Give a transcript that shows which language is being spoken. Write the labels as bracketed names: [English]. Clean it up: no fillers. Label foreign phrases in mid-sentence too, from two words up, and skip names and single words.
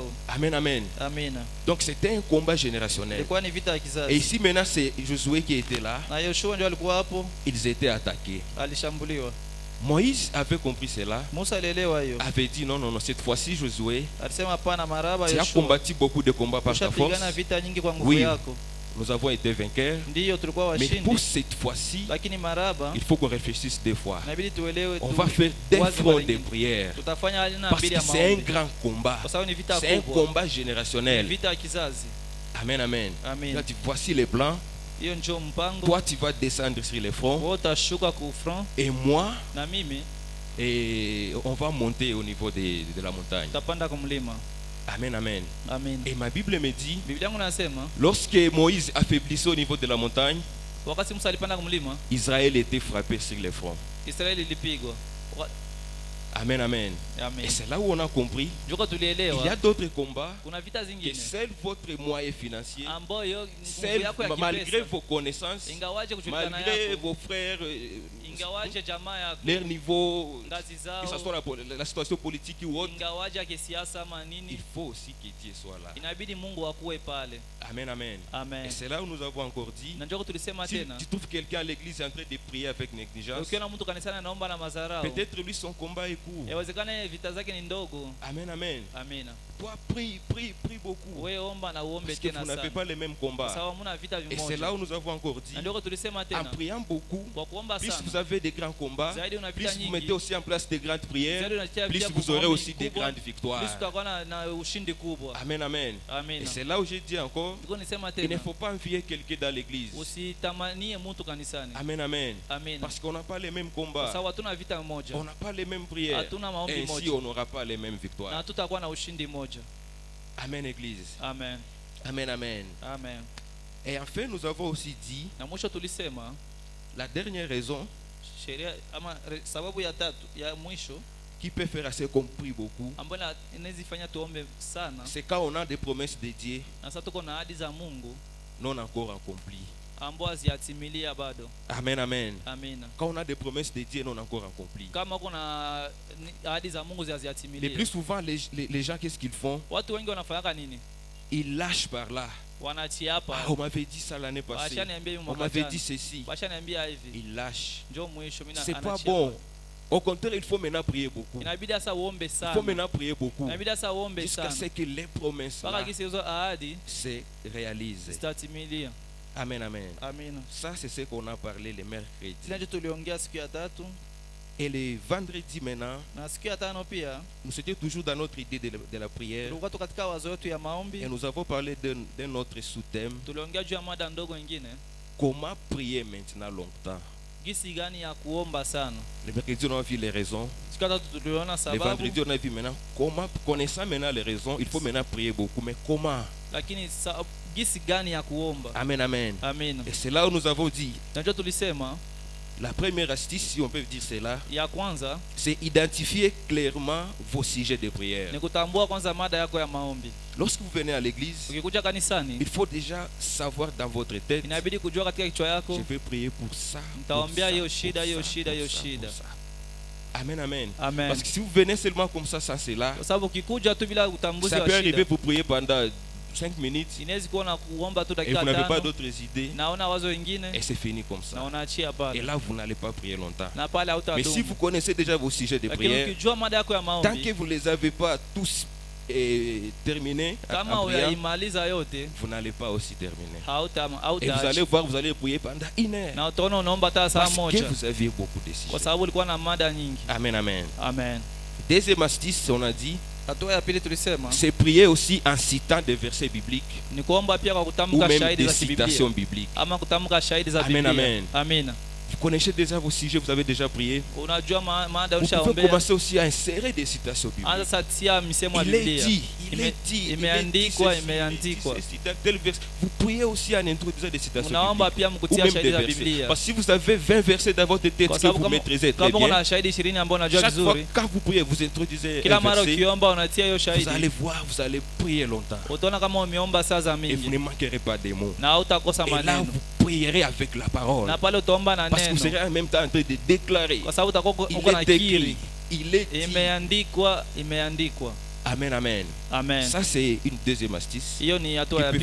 [French] Amen, amen. [Swahili] Amina. [French] Donc c'était un combat générationnel. [Swahili] Ilikuwa ni vita ya [French] Et [Swahili] kizazi. [French] ici maintenant, c'est Josué qui était là. [Swahili] Na Yoshua ndio alikuwa hapo, [French] Ils étaient attaqués. [Swahili] alishambuliwa. [French] Moïse avait compris cela, [Swahili] Musa alielewa hiyo. [French] avait dit non, non, non, cette fois-ci, Josué, [Swahili] Alisema hapana, maraba [French] tu as [Swahili] Yoshua. [French] combattu beaucoup de combats par ta force. [Swahili] Ushapigana vita nyingi kwa nguvu [French] Oui. [Swahili] yako. [French] Nous avons été vainqueurs. [Swahili] Ndiyo tulikuwa [French] Mais [Swahili] washindi. [French] pour cette fois-ci, [Swahili] Lakini maraba [French] il faut qu'on réfléchisse deux fois. [Swahili] inabidi tuelewe [French] On [Swahili] tu. [French] va faire des [Swahili] wazi [French] fronts [Swahili] mara [French] de [Swahili] nyingi. [French] prière. [Swahili] Tutafanya aina [French] Parce [Swahili] mbili [French] que [Swahili] ya [French] c'est un [Swahili] maombi. [French] grand combat. [Swahili] Kwa sababu ni vita [French] C'est un [Swahili] kubwa. [French] combat générationnel. [Swahili] Vita ya kizazi. [French] Amen, amen. [Swahili] Amen. [French] Là, voici les plans. [Swahili] Hiyo ndio mpango. [French] Toi, tu vas descendre sur les fronts. [Swahili] Wewe utashuka ku front [French] Et moi, [Swahili] na mimi [French] et on va monter au niveau de la montagne. [Swahili] tutapanda kwa mlima. [French] Amen, amen. [Swahili] Amen. [French] Et ma Bible me dit, [Swahili] Biblia yangu nasema [French] lorsque Moïse affaiblissait au niveau de la montagne, [Swahili] wakati Musa alipanda kwa mlima, [French] Israël était frappé sur les fronts. [Swahili] Israeli ilipigwa. [French] Amen, amen. [Swahili] Amen. [French] Et c'est là où on a compris, [Swahili] Joka [French] il y [Swahili] tulielewa [French] a d'autres combats [Swahili] kuna vita [French] que [Swahili] zingine [French] seul votre moyen financier, [Swahili] ambayo nguvu [French] seul, [Swahili] yako ya [French] malgré [Swahili] kipesa, [French] vos connaissances, [Swahili] ingawaje kujulikana [French] malgré [Swahili] yako, [French] vos frères, [Swahili] ingawaje jamaa yako, [French] leur niveau, [Swahili] ngazi [French] que ce soit [Swahili] zao, [French] la situation politique ou autre, [Swahili] ingawaje kisiasa ama [French] il [Swahili] nini, [French] faut aussi que Dieu soit là. [Swahili] inabidi Mungu akuwe pale. [French] Amen, amen. [Swahili] Amen. [French] Et c'est là où nous avons encore dit, [Swahili] Na njoo tulisema [French] si [Swahili] tena, [French] tu trouves quelqu'un à l'église en train de prier avec négligence, [Swahili] ukiona mtu kanisani anaomba na madharau, [French] peut-être lui son combat est court. [Swahili] yawezekana vita zake ni ndogo. [French] Amen, amen. [Swahili] Amina. [French] Toi, prie, prie, prie beaucoup. [Swahili] Wewe omba na uombe [French] Parce que [Swahili] tena [French] vous n'avez [Swahili] sana. [French] pas les mêmes [Swahili] Kwa [French] combats. [Swahili] sababu hamna vita [French] Et c'est là [Swahili] vimoja. [French] où nous avons encore dit, [Swahili] Na ndio tulisema [French] en [Swahili] tena, [French] priant beaucoup, [Swahili] kwa kuomba [French] plus vous [Swahili] sana, [French] avez des grands combats, [Swahili] zaidi una [French] plus [Swahili] vita [French] vous [Swahili] nyingi, [French] mettez aussi en place des grandes prières, [Swahili] zaidi unatia [French] plus [Swahili] pia [French] vous aurez [Swahili] maombi [French] aussi des [Swahili] kubwa, [French] grandes [Swahili] plus [French] victoires. [Swahili] tutakuwa na ushindi kubwa. [French] Amen, amen. Et [Swahili] Amina. [French] c'est là où j'ai dit encore, [Swahili] Ndio nisema [French] il ne [Swahili] tena, [French] faut pas envier quelqu'un dans l'église. [Swahili] usitamanie mtu kanisani. [French] Amen, amen. [Swahili] Amina. [French] Parce qu'on n'a pas les mêmes [Swahili] Kwa [French] combats, [Swahili] sababu hatuna vita moja. [French] on n'a pas les mêmes prières. [Swahili] Hatuna maombi [French] Et ainsi, [Swahili] moja. [French] on n'aura pas les mêmes [Swahili] Na [French] victoires. [Swahili] hatutakuwa na ushindi moja. [French] Amen, église. [Swahili] Amen. [French] Amen, amen. [Swahili] Amen. [French] Et enfin, nous avons aussi dit, [Swahili] Na mwisho tulisema [French] la dernière raison [Swahili] sheria ama sababu ya tatu ya mwisho [French] qui peut faire assez qu'on prie beaucoup, [Swahili] ambayo inawezifanya tuombe sana, [French] c'est quand on a des promesses de Dieu [Swahili] na sasa tuko na ahadi za Mungu [French] non encore accomplies. [Swahili] ambazo haziatimilia bado. [French] Amen, amen. [Swahili] Amina. [French] Quand on a des promesses de Dieu non encore accomplies. [Swahili] Kama uko na ahadi za Mungu [French] Le [Swahili] haziatimilia, [French] plus souvent, les gens, qu'est-ce qu'ils font? [Swahili] watu wengi wanafanyaka nini? [French] Ils lâchent par là. [Swahili] Wanachia hapa. [French] Ah, on m'avait dit ça l'année passée. [Swahili] Washaniambia [French] On [Swahili] mwaka [French] m'avait [Swahili] jana. [French] dit ceci. [Swahili] Washaniambia hivi. [French] Ils lâchent. [Swahili] Njoo mwisho mimi [French] C'est pas [Swahili] anachia [French] bon. [Swahili] hapa. [French] Au contraire, il faut maintenant prier beaucoup. [Swahili] Inabidi sasa uombe [French] Il faut [Swahili] sana. [French] maintenant prier beaucoup. [Swahili] Inabidi sasa uombe [French] Jusqu'à [Swahili] sana. [French] ce que les promesses [Swahili] Mpaka [French] là [Swahili] kisi hizo ahadi [French] se réalisent. [Swahili] zitatimilia. [French] Amen, amen. [Swahili] Amina. [French] Ça, c'est ce qu'on a parlé le mercredi. [Swahili] Tunacho tuliongea siku ya tatu [French] Et le vendredi maintenant, [Swahili] na siku ya tano pia [French] nous étions toujours dans notre idée de la prière. [Swahili] tulikuwa tu katika wazo yetu ya maombi. [French] Et nous avons parlé d'un autre sous-thème. [Swahili] Tuliongea juu ya mada ndogo nyingine, [French] Comment prier maintenant longtemps? [Swahili] gisi gani ya kuomba sana. [French] Le mercredi, on a vu les raisons. [Swahili] Siku ya tatu tuliona [French] Le [Swahili] sababu, [French] vendredi, on a vu maintenant comment, connaissant maintenant les raisons, il faut maintenant prier beaucoup. Mais comment? [Swahili] lakini gisi gani ya kuomba. [French] Amen, amen. [Swahili] Amina. [French] Et c'est là où nous avons dit, [Swahili] Najua tulisema [French] la première astuce, si on peut dire cela, [Swahili] ya kwanza [French] c'est identifier clairement vos sujets de prière. [Swahili] ni kutambua kwanza mada yako ya maombi. [French] Lorsque vous venez à l'église, [Swahili] Ukikuja kanisani, [French] il faut déjà savoir dans votre tête, [Swahili] inabidi kujua katika kichwa [French] je [Swahili] yako, [French] vais prier pour ça. [Swahili] nitaombea [French] pour ça, [Swahili] hiyo shida, [French] pour [Swahili] hiyo [French] ça, [Swahili] shida, [French] pour [Swahili] hiyo [French] ça, [Swahili] shida. [French] pour ça. Amen, amen. [Swahili] Amen. [French] Parce que si vous venez seulement comme ça, sans cela, [Swahili] Kwa sababu ukikuja tu bila utambuzi [French] ça [Swahili] wa [French] peut arriver, [Swahili] shida, [French] vous priez pendant 5 minutes [Swahili] inaweza kuona kuomba tu [French] et [Swahili] dakika [French] vous n'avez pas [Swahili] 5, [French] d'autres idées [Swahili] naona wazo [French] et [Swahili] wengine [French] c'est fini comme [Swahili] na [French] ça. [Swahili] unaachia [French] Et [Swahili] pale, [French] là, vous n'allez pas prier longtemps. [Swahili] na pale [French] Mais si [Swahili] hautadumu. [French] vous connaissez déjà vos sujets de [Swahili] Lakini [French] prière, [Swahili] ukijua mada yako ya [French] tant que [Swahili] maombi, [French] vous ne les avez pas tous terminer en [Swahili] kama [French] priant, [Swahili] uyaimaliza yote [French] vous n'allez pas aussi terminer. Et vous allez [Swahili] hautaacha [French] voir, vous allez prier pendant 1 heure. [Swahili] na utaona unaomba hata saa [French] Parce que [Swahili] moja [French] vous aviez beaucoup de [Swahili] kwa [French] sujets. [Swahili] sababu ulikuwa na mada nyingi. [French] Amen, amen. [Swahili] Amen. [French] Deuxième astuce, on a dit, [Swahili] Hatua ya pili tulisema [French] c'est prier aussi en citant des versets bibliques [Swahili] ni kuomba pia kwa [French] ou [Swahili] kutamka [French] même [Swahili] shahidi [French] des [Swahili] za [French] citations [Swahili] Biblia [French] bibliques. [Swahili] ama kutamka shahidi za [French] Amen, [Swahili] Biblia. [French] amen. [Swahili] Amina. [French] Vous connaissez déjà vos sujets, vous avez déjà prié. [Swahili] Unajua mada [French] Vous pouvez [Swahili] ulishaombea. [French] commencer aussi à insérer des citations bibliques. [Swahili] Anza satia misemo ya [French] Il est [Swahili] Biblia. [French] dit, il est dit, il est dit, [Swahili] Imeandikwa, [French] ceci, [Swahili] imeandikwa. [French] ceci, dans tel verset. Vous priez aussi en introduisant des citations [Swahili] Unaomba [French] bibliques. [Swahili] pia [French] Ou [Swahili] mkutia [French] même [Swahili] shahidi [French] des [Swahili] za [French] versets. [Swahili] Biblia. [French] Parce que si vous avez 20 versets dans votre tête [Swahili] Kwa [French] que [Swahili] sababu [French] vous maîtrisez très [Swahili] kama [French] bien, [Swahili] kuna shahidi 20 ambao unajua [French] chaque fois [Swahili] vizuri, [French] quand vous priez, vous introduisez [Swahili] kila [French] un [Swahili] mara [French] verset, [Swahili] ukiomba unatia hiyo [French] vous allez [Swahili] shahidi, [French] voir, vous allez prier longtemps. [Swahili] utaona kama umeomba saa za [French] Et vous [Swahili] mingi [French] ne manquerez pas des mots. [Swahili] na hautakosa [French] Et là, [Swahili] maneno, [French] vous prierez avec la parole. [Swahili] na pale utaomba na [French] Parce que vous [Swahili] neno, [French] serez en même temps en train de déclarer. [Swahili] kwa sababu utakuwa [French] Il [Swahili] uko na [French] est écrit. [Swahili] kiri. [French] Il est dit. [Swahili] Imeandikwa. [French] Amen, amen. [Swahili] Amen. [French] Ça, c'est une deuxième astuce [Swahili] Hiyo ni [French] qui [Swahili] hatua ya